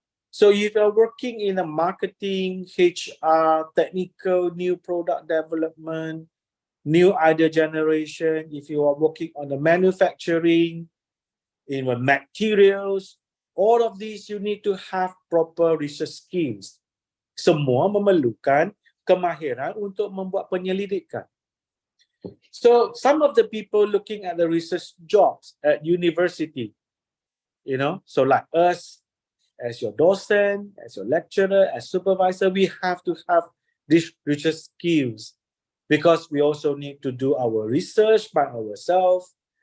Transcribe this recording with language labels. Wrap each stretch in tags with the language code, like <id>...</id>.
<en>So if you're working in a marketing, HR, technical, new product development, new idea generation, if you are working on the manufacturing, in the materials, all of these you need to have proper research skills.</en> <ms>Semua memerlukan kemahiran untuk membuat penyelidikan.</ms> <en>So some of the people looking at the research jobs at university, you know, so like us, as your docent, as your lecturer, as supervisor, we have to have these research skills because we also need to do our research by ourselves.</en>